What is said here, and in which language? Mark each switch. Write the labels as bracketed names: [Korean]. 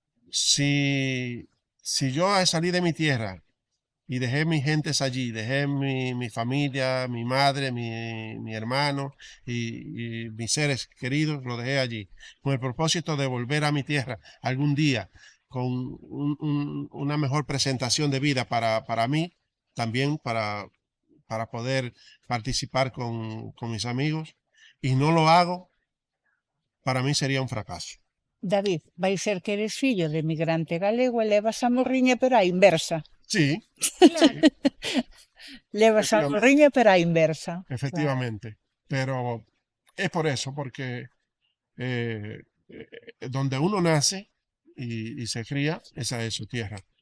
[Spanish] Si yo salí de mi tierra y dejé mis gentes allí, dejé mi familia, mi madre, mi hermano y mis seres queridos, lo dejé allí, con el propósito de volver a mi tierra algún día con una mejor presentación de vida para mí, también para poder participar con mis amigos, y no lo hago, para mí sería un fracaso. [Galician] David, vai ser que eres fillo de emigrante galego e levas a morriña pero á inversa. [Spanish] Sí, [Galician] Claro. Levas a morriña pero á inversa. [Spanish] efectivamente, pero es por eso, porque donde uno nace y se cría, esa es su tierra.